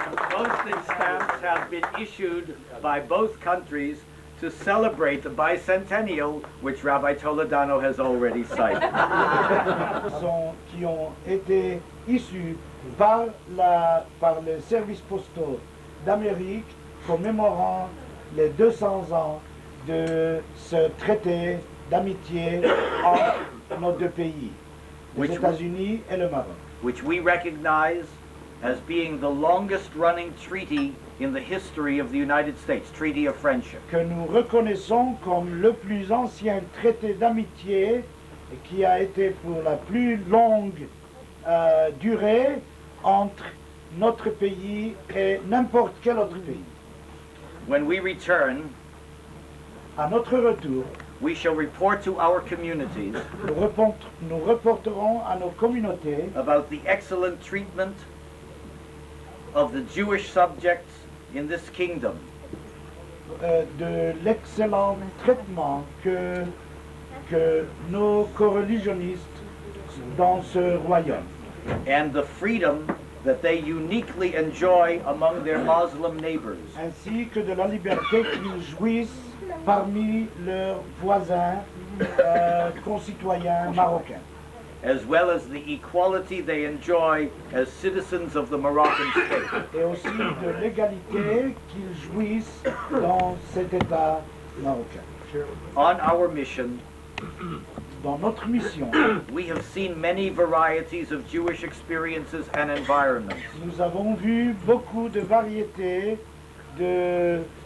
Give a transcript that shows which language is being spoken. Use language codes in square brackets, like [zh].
[en] Postage stamps have been issued by both countries to celebrate the bicentennial, which Rabbi Toledano has already cited. [fr] Qui ont été issus par les services postaux d'Amérique commémorant les 200 ans de ce traité d'amitié entre nos deux pays, les États-Unis et le Maroc. [en] Which we recognize as being the longest running treaty in the history of the United States, Treaty of Friendship. [fr] Que nous reconnaissons comme le plus ancien traité d'amitié et qui a été pour la plus longue durée entre notre pays et n'importe quel autre pays. [en] When we return, [fr] à notre retour, [en] we shall report to our communities [fr] nous reporterons à nos communautés [en] about the excellent treatment of the Jewish subjects in this kingdom. [fr] De l'excellent traitement que nos coreligionnistes dans ce royaume. [en] And the freedom that they uniquely enjoy among their Muslim neighbors. [fr] Ainsi que de la liberté qu'ils jouissent parmi leurs voisins concitoyens marocains. [en] As well as the equality they enjoy as citizens of the Moroccan state. [fr] Et aussi de l'égalité qu'ils jouissent dans cet État marocain. [en] On our mission, [fr] dans notre mission, [en] we have seen many varieties of Jewish experiences and environments. [fr] Nous avons vu beaucoup de variétés d'expériences.